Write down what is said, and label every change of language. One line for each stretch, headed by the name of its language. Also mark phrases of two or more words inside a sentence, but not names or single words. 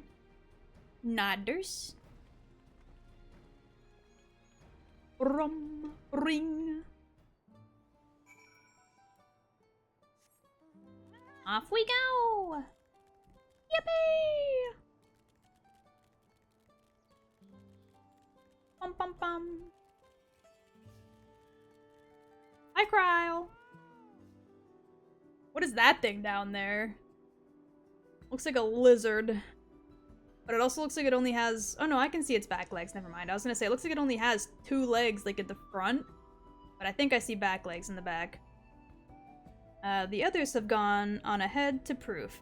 English: Nodders. Rum, ring. Off we go! Yippee! Pum pum pum. Hi, Kryle. What is that thing down there? Looks like a lizard. But it also looks like it only has... Oh no, I can see its back legs. Never mind. I was gonna say, it looks like it only has 2 legs, like, at the front. But I think I see back legs in the back. The others have gone on ahead to Proof.